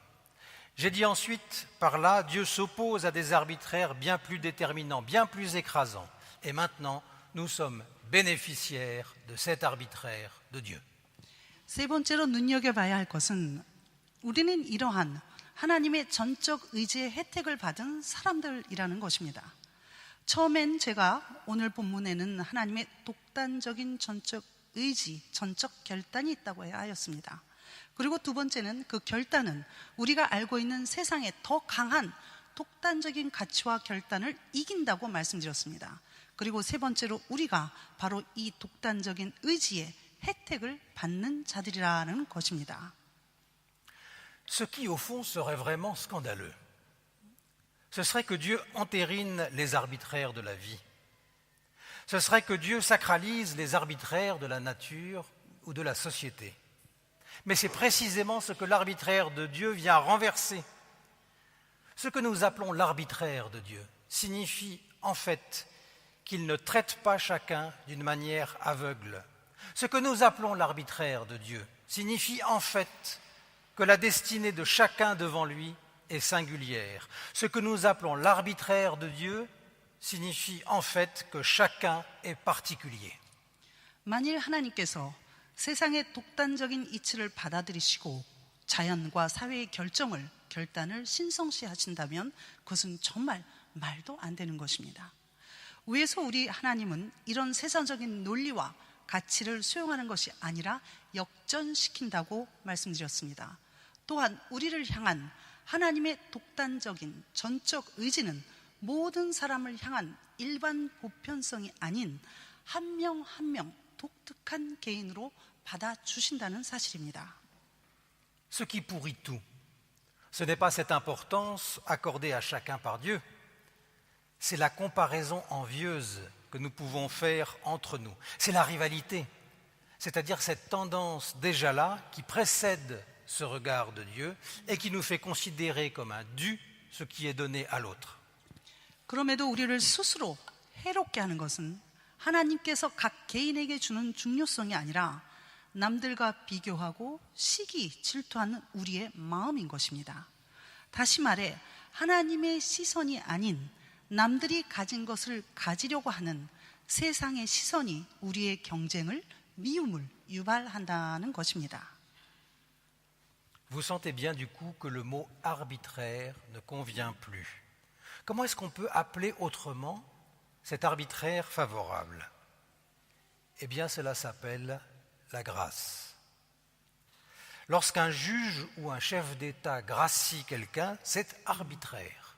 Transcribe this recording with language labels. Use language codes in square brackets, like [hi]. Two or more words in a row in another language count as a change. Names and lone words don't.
[fr] J'ai dit ensuite, par là, Dieu s'oppose à des arbitraires bien plus déterminants, bien plus écrasants. Et maintenant, nous sommes bénéficiaires de cet arbitraire de Dieu. [ko] 세 번째로 눈여겨봐야 할 것은 우리는 이러한 하나님의 전적 의지의 혜택을 받은 사람들이라는 것입니다. 처음엔 제가 오늘 본문에는 하나님의 독단적인 전적 의지, 전적 결단이 있다고 하였습니다. 그리고 두 번째는 그 결단은 우리가 알고 있는 세상의 더 강한 독단적인 가치와 결단을 이긴다고 말씀드렸습니다. 그리고 세 번째로 우리가 바로 이 독단적인 의지의 혜택을 받는 자들이라는 것입니다. [fr] Ce qui, au fond, serait vraiment scandaleux, ce serait que Dieu entérine les arbitraires de la vie. Ce serait que Dieu sacralise les arbitraires de la nature ou de la société. Mais c'est précisément ce que l'arbitraire de Dieu vient renverser. Ce que nous appelons l'arbitraire de Dieu signifie en fait qu'il ne traite pas chacun d'une manière aveugle. Ce que nous appelons l'arbitraire de Dieu signifie en fait que la destinée de chacun devant lui est singulière. Ce que nous appelons l'arbitraire de Dieu signifie en fait que chacun est particulier. [ko] 만일 하나님께서 세상의 독단적인 이치를 받아들이시고 자연과 사회의 결단을 신성시하신다면 그것은 정말 말도 안 되는 것입니다. 위에서 우리 하나님은 이런 세상적인 논리와 가치를 수용하는 것이 아니라 역전시킨다고 말씀드렸습니다. 또한 우리를 향한 하나님의 독단적인 전적 의지는 모든 사람을 향한 일반 보편성이 아닌 한 명 한 명 독특한 개인으로 받아주신다는 사실입니다. [fr] Ce qui pourrit tout, ce n'est pas cette importance accordée à chacun par Dieu, c'est la comparaison envieuse que nous pouvons faire entre nous. C'est la rivalité, c'est-à-dire cette tendance déjà là qui précède ce regard de Dieu et qui nous fait considérer comme un dû ce qui est donné à l'autre. [ko] 그럼에도 우리를 스스로 해롭게 하는 것은 하나님께서 각 개인에게 주는 중요성이 아니라 남들과 비교하고 시기, 질투하는 우리의 마음인 것입니다. 다시 말해 하나님의 시선이 아닌 남들이 가진 것을 가지려고 하는 세상의 시선이 우리의 경쟁을, 미움을 유발한다는 것입니다. [fr] Vous sentez bien du coup que le mot arbitraire ne convient plus. Comment est-ce qu'on peut appeler autrement cet arbitraire favorable? Eh bien, cela s'appelle la grâce. Lorsqu'un juge ou un chef d'État gracie quelqu'un, c'est arbitraire.